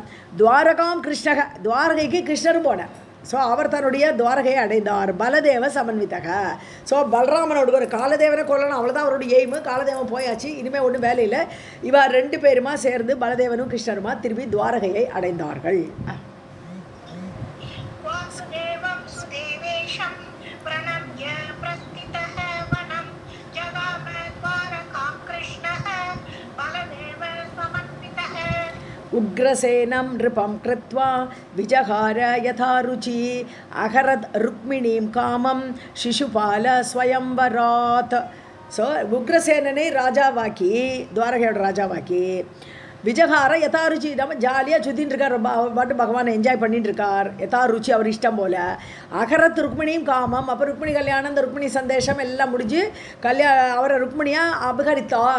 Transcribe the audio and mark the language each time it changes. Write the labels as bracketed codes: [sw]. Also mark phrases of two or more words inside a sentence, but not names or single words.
[sa] द्वारकां कृष्णकः, [ta] துவாரகைக்கு கிருஷ்ணரும் போனான். ஸோ அவர் தன்னுடைய துவாரகையை அடைந்தார். [sa] बलदेव समन्वितः. [ta] ஸோ பலராமனோட ஒரு காலதேவனை கொல்லணும், அவ்வளோதான் அவருடைய எய்மு. காலதேவன் போயாச்சு, இனிமேல் ஒன்றும் வேலையில். இவர் 2 பேருமா சேர்ந்து பலதேவனும் கிருஷ்ணருமா திருப்பி துவாரகையை அடைந்தார்கள். [sa] उग्रसेनं नृपं कृत्वा विजहार यथा रुचि अहरत् रुक्मिणीं कामं शिशुपाल स्वयंवरात्. [ta] ஸோ உக்ரசேனனை ராஜாவாக்கி, துவாரகையோட ராஜாவாக்கி, [sa] विजहार यथारुचि, [ta] நம்ம ஜாலியாக சுற்றின்னு இருக்கார். பாட்டு பகவானை என்ஜாய் பண்ணிட்டு இருக்கார். யதாருச்சி, அவர் இஷ்டம் போல். அகரத் ருக்மிணியும் காமம், அப்போ ருக்மிணி கல்யாணம், அந்த ருக்மிணி சந்தேஷம் எல்லாம் முடிஞ்சு அவரை ருக்மிணியாக அபகரித்தார்.